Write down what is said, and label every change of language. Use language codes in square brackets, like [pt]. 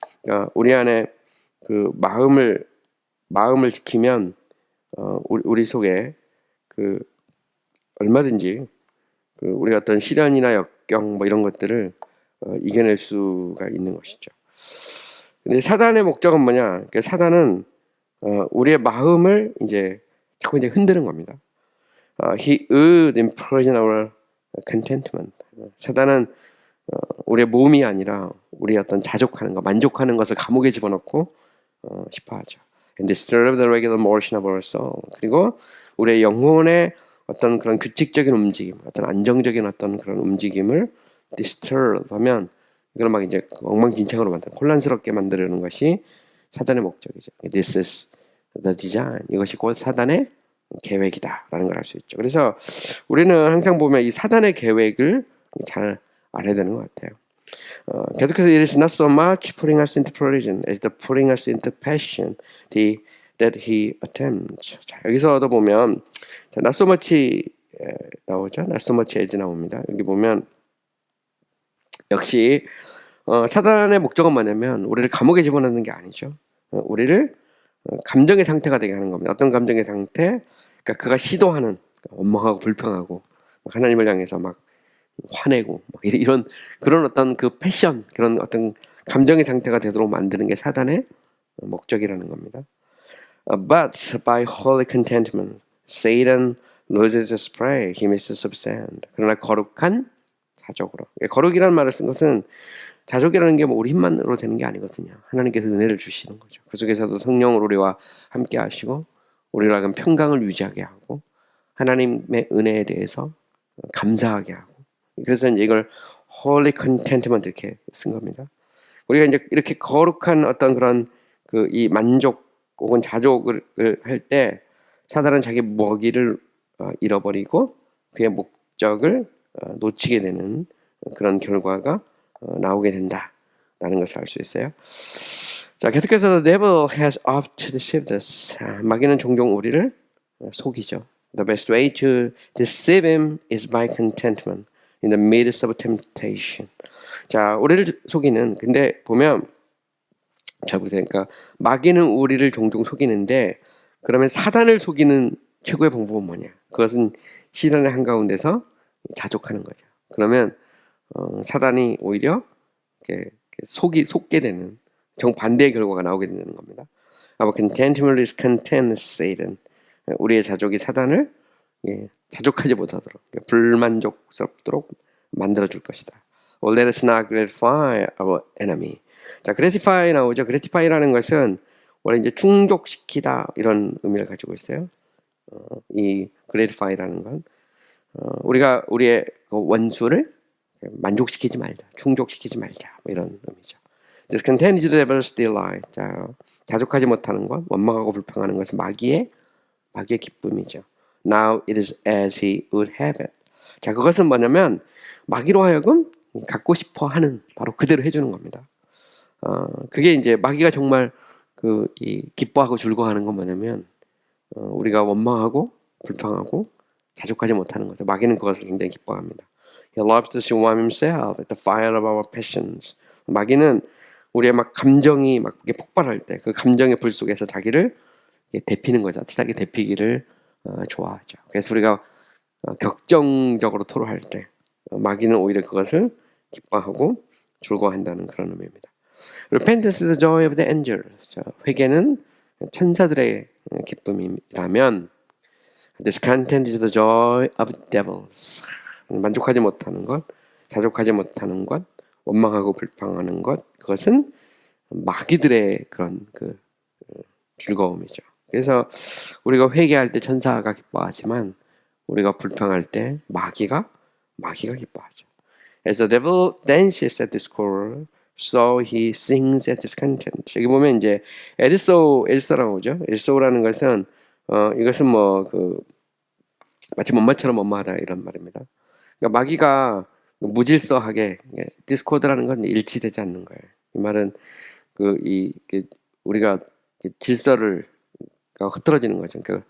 [ko] 그러니까 우리 안에 마음을 지키면 우리 속에 얼마든지 우리가 어떤 시련이나 역경 뭐 이런 것들을 이겨낼 수가 있는 것이죠. 근데 사단의 목적은 뭐냐? 그러니까 사단은 우리의 마음을 자꾸 흔드는 겁니다. [en] He would imprison our contentment. [ko] 사단은 우리의 몸이 아니라 우리 어떤 자족하는 것, 만족하는 것을 감옥에 집어넣고 싶어하죠. [en] And disturb the regular motion of our soul. [ko] 그리고 우리의 영혼의 어떤 그런 규칙적인 움직임, 어떤 안정적인 어떤 그런 움직임을 disturb 하면 이걸 막 이제 엉망진창으로 혼란스럽게 만들려는 것이 사단의 목적이죠. [en] This is the design. [ko] 이것이 곧 사단의 계획이다라는 걸 알 수 있죠. 그래서 우리는 항상 보면 이 사단의 계획을 잘 알아야 되는 것 같아요. 계속해서 [en] it is not so much putting us into prison as the putting us into passion that he attempts. [ko] 자, 여기서도 보면 [en] not so much [ko] 나오죠. [en] not so much as [ko] 나옵니다. 여기 보면 역시 사단의 목적은 뭐냐면 우리를 감옥에 집어넣는 게 아니죠. 우리를 감정의 상태가 되게 하는 겁니다. 어떤 감정의 상태? 그러니까 그가 시도하는 원망하고 불평하고 하나님을 향해서 막 화내고 막 이런 그런 어떤 그 패션 그런 어떤 감정의 상태가 되도록 만드는 게 사단의 목적이라는 겁니다. [en] But by holy contentment, Satan loses his prey, he misses of sand. [ko] 그러나 거룩한 자족으로. 거룩이라는 말을 쓴 것은 자족이라는 게 뭐 우리 힘만으로 되는 게 아니거든요. 하나님께서 은혜를 주시는 거죠. 그 속에서도 성령으로 우리와 함께 하시고 우리로 하여금 평강을 유지하게 하고 하나님의 은혜에 대해서 감사하게 하고 그래서 이제 이걸 [en] holy contentment [ko] 이렇게 쓴 겁니다. 우리가 이제 이렇게 거룩한 어떤 그런 그 이 만족 혹은 자족을 할 때 사단은 자기 먹이를 잃어버리고 그의 목적을 놓치게 되는 그런 결과가 나오게 된다라는 것을 알 수 있어요. 자, 계속해서 [en] the devil has oft deceived us. [ko] 마귀는 종종 우리를 속이죠. [en] The best way to deceive him is by contentment in the midst of temptation. [ko] 자, 우리를 속이는 근데 보면 잘 보세요. 그러니까 마귀는 우리를 종종 속이는데 그러면 사단을 속이는 최고의 방법은 뭐냐? 그것은 시련의 한가운데서 자족하는 거죠. 그러면 사단이 오히려 이렇게 속게 되는 정반대의 결과가 나오게 되는 겁니다. [en] Our contentment is content Satan. [ko] 우리의 자족이 사단을 자족하지 못하도록 불만족스럽도록 만들어줄 것이다. [en] Or let us not gratify our enemy. [ko] 자, gratify 나오죠. gratify라는 것은 원래 이제 충족시키다 이런 의미를 가지고 있어요. 이 gratify라는 건 우리가 우리의 그 원수를 만족시키지 말자, 충족시키지 말자 뭐 이런 의미죠. [en] Discontent is the devil's delight. [ko] 자, 자족하지 못하는 것, 원망하고 불평하는 것은 마귀의 기쁨이죠. [en] Now it is as he would have it. [ko] 자, 그것은 뭐냐면 마귀로 하여금 갖고 싶어 하는 바로 그대로 해주는 겁니다. 그게 이제 마귀가 정말 이 기뻐하고 즐거워하는 건 뭐냐면 우리가 원망하고 불평하고 자족하지 못하는 거죠. 마귀는 그것을 굉장히 기뻐합니다. [en] He loves to see warm himself at the fire of our passions. [ko] 마귀는 우리의 막 감정이 막 폭발할 때 그 감정의 불 속에서 자기를 데피는 거죠. 따뜻하게 데피기를 좋아하죠. 그래서 우리가 격정적으로 토로할 때 마귀는 오히려 그것을 기뻐하고 즐거워한다는 그런 의미입니다. [en] Repentance is the joy of the angels. [ko] 자, 회개는 천사들의 기쁨이라면 [en] Discontent is the joy of devils. [ko] 만족하지 못하는 것, 자족하지 못하는 것, 원망하고 불평하는 것, 그것은 마귀들의 그런 즐거움이죠. 그래서 우리가 회개할 때 천사가 기뻐하지만 우리가 불평할 때 마귀가 기뻐하죠. [en] As the devil dances at discord, so he sings at discontent. [ko] 여기 보면 이제 에드소라고 오죠. 에드소라는 것은 이것은 뭐 마치 엄마처럼 엄마하다 이런 말입니다. 그러니까 마귀가 무질서하게 디스코드라는 건 일치되지 않는 거예요. 이 말은 우리가 질서를 흐트러지는 거죠.